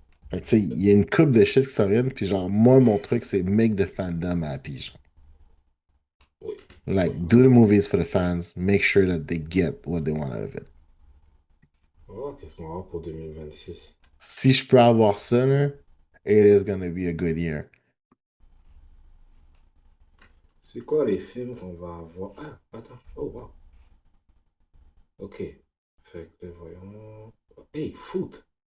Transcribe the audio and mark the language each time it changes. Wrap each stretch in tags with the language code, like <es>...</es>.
<fr>Fait que, tu sais, il y a une coupe de shit qui s'en viennent, puis genre, moi, mon truc, c'est</fr> <en>make the fandom happy,</en> <fr>genre. Oui, oui.</fr> <en>Like, do the movies for the fans, make sure that they get what they want out of it.</en> <fr>Oh, qu'est-ce qu'on va avoir pour 2026? Si je peux avoir ça, là,</fr> <en>it is gonna be a good year.</en> <fr>C'est quoi les films qu'on va avoir? Ah, attends. Oh, wow. Ok. Fait que, voyons. Hey, foot.</fr>